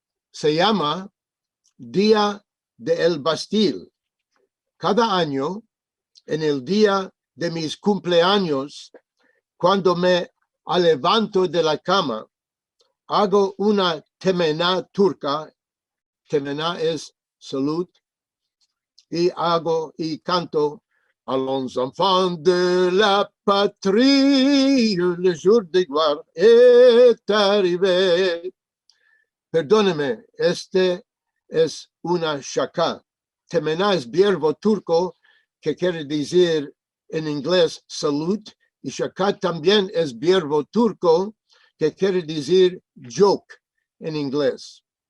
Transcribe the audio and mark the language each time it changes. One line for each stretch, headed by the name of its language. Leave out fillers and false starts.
Spanish: Se llama Día de el Bastille. Cada año, en el día de mis cumpleaños, cuando me levanto de la cama, hago una temená turca. Temená es salud. Y canto a los
French: enfants de la patrie, le jour de gloire est arrivé.
Spanish: Perdóneme, este es una shaka. Temená es verbo turco que quiere decir en inglés salud, y shaka también es verbo turco que quiere decir joke en inglés.